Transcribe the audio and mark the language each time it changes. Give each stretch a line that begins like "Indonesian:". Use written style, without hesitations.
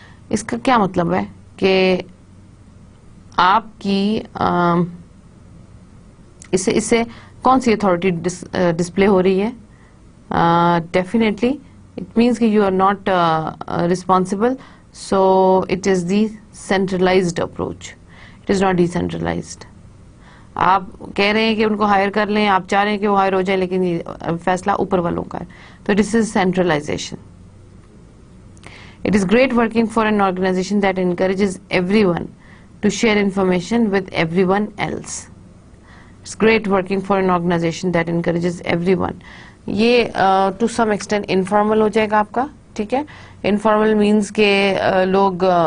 Urdu: اس کا کیا مطلب ہے کہ آپ کی اس سے کون سی اتھارٹی ڈسپلے ہو رہی ہے؟
English: Definitely it means that you are not responsible, so it is the centralized approach, it is not decentralized.
Urdu: آپ کہہ رہے ہیں کہ ان کو ہائر کر لیں، آپ چاہ رہے ہیں کہ وہ ہائر ہو جائے لیکن فیصلہ اوپر والوں کا ہے.
English: تو this is centralization. It is great working for an organization that encourages everyone to share information with everyone else. It's great working for an organization that encourages everyone.
Urdu: یہ ٹو سم ایکسٹینٹ انفارمل ہو جائے گا آپ کا. ٹھیک ہے، informal means کہ لوگ